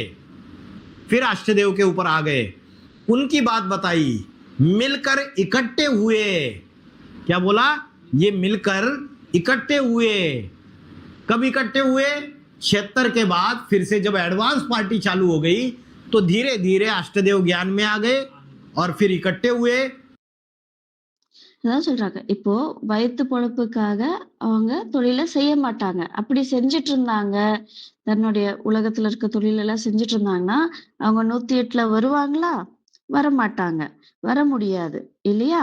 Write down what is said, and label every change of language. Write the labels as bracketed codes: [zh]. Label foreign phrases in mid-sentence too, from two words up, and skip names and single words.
[hi] फिर अष्टदेव के ऊपर आ गए, उनकी बात बताई, मिलकर इकट्ठे हुए। क्या बोला? ये मिलकर इकट्ठे हुए। कब इकट्ठे हुए? 76 के बाद फिर से जब एडवांस पार्टी चालू हो गई तो धीरे धीरे अष्टदेव ज्ञान में आ गए और फिर इकट्ठे हुए। [ta] அதான் சொல்றாங்க. இப்போ வயித்து பொழப்புக்காக அவங்க தொழில செய்ய மாட்டாங்க. அப்படி செஞ்சுட்டு இருந்தாங்க, தன்னுடைய உலகத்துல இருக்க தொழிலெல்லாம் செஞ்சுட்டு இருந்தாங்கன்னா, அவங்க 108ல வருவாங்களா? வரமாட்டாங்க. வர முடியாது. இல்லையா?